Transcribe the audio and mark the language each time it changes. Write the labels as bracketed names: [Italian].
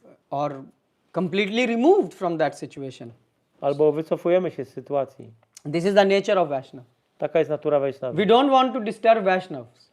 [English] or completely removed from that situation. [Polish] albo wycofujemy się z sytuacji. [English] This is the nature of Vaishnava. [Polish] Taka jest natura Vaishnava. [English] We don't want to disturb Vaishnavas.